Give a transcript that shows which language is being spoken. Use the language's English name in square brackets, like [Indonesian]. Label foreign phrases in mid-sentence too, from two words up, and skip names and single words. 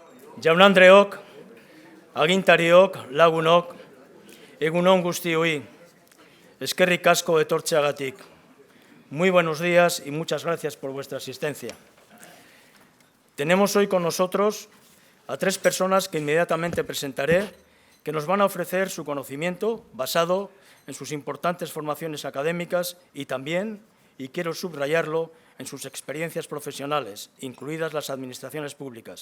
[Basque] Jaun-Andreok, agintariok, lagunok, egun on guztioi, eskerrik asko etortzeagatik. [Spanish] Muy buenos días y muchas gracias por vuestra asistencia. Tenemos hoy con nosotros a tres personas que inmediatamente presentaré, que nos van a ofrecer su conocimiento basado en sus importantes formaciones académicas y también, y quiero subrayarlo, en sus experiencias profesionales, incluidas las administraciones públicas.